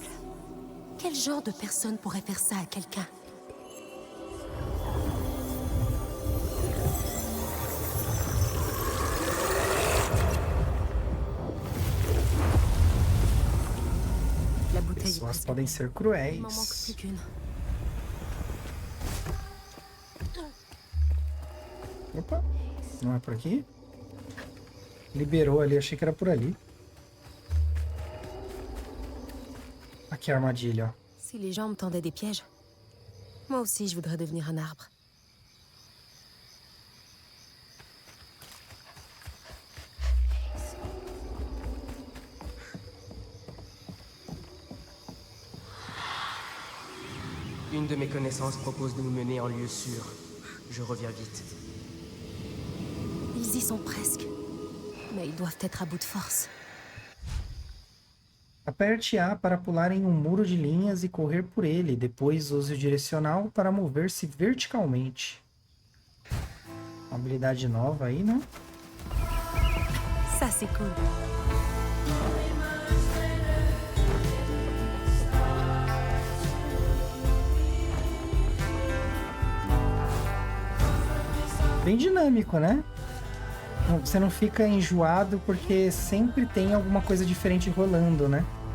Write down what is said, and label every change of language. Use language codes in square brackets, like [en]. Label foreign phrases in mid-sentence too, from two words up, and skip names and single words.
[fr] Quel genre de personne pourrait faire ça à quelqu'un? La bouteille est [pt] Pessoas [fr] presque [pt] podem [fr] pleine. [pt] ser [fr] Il m'en manque [pt] cruéis. [fr] plus qu'une. [pt] Opa, não é por aqui? Liberou ali, achei que era por ali. Aqui a armadilha, ó. [fr] Si les gens me tendaient des pièges, moi aussi je voudrais devenir un arbre. Une de mes connaissances propose de nous mener en lieu sûr. Je reviens vite. Ils y sont presque. Mais ils doivent être à bout de force. [pt] Aperte A para pular em um muro de linhas e correr por ele. Depois use o direcional para mover-se verticalmente. Uma habilidade nova aí, né? [fr] Ça, c'est cool. [pt] Bem dinâmico, né? Você não fica enjoado porque sempre tem alguma coisa diferente rolando, né?